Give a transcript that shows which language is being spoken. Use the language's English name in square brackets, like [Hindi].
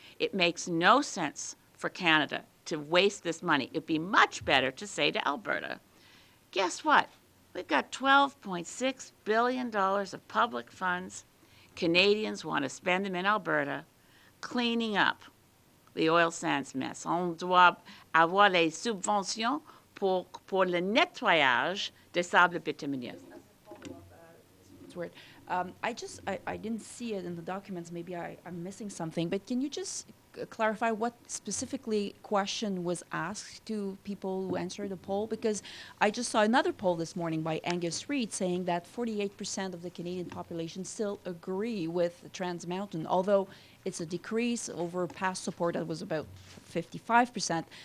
[English] It makes no sense for Canada to waste this money. It'd be much better to say to Alberta, guess what? We've got $12.6 billion of public funds. Canadians want to spend them in Alberta cleaning up the oil sands mess. [French] On doit avoir les subventions pour le nettoyage des sables bitumineux. [English] I didn't see it in the documents. Maybe I'm missing something. But can you just clarify what specifically question was asked to people who answered the poll? Because I just saw another poll this morning by Angus Reid saying that 48% of the Canadian population still agree with Trans Mountain, although it's a decrease over past support that was about 55%.